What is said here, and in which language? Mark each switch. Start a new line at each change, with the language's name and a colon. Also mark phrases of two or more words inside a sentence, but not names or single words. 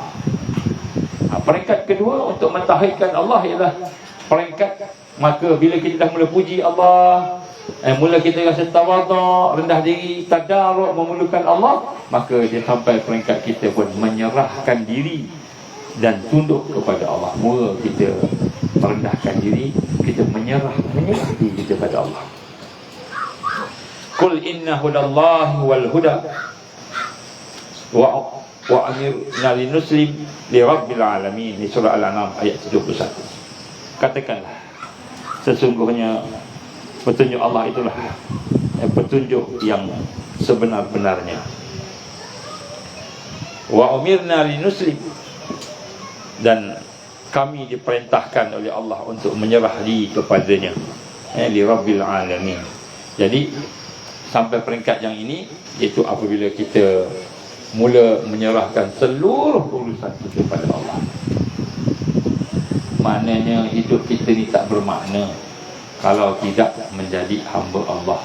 Malay: Peringkat kedua untuk mentauhidkan Allah ialah peringkat, maka bila kita dah mula puji Allah, mula kita rasa tawaduk, rendah diri, tadarruk, memerlukan Allah, maka dia sampai peringkat kita pun menyerahkan diri dan tunduk kepada Allah. Mula kita merendahkan diri, kita menyerah diri kita kepada Allah.
Arabic: قل إن هدى الله والهدى وأمرنا لنسلم لرب العالمين.
Malay: Di surah Al-An'am ayat 71. Katakanlah, sesungguhnya petunjuk Allah itulah petunjuk yang sebenar-benarnya.
Arabic: وأمرنا لنسلم,
Malay: dan kami diperintahkan oleh Allah untuk menyerah diri kepadanya,
Arabic: لرب العالمين.
Malay: Jadi sampai peringkat yang ini, iaitu apabila kita mula menyerahkan seluruh urusan kita pada Allah. Maknanya hidup kita ni tak bermakna kalau tidak menjadi hamba Allah.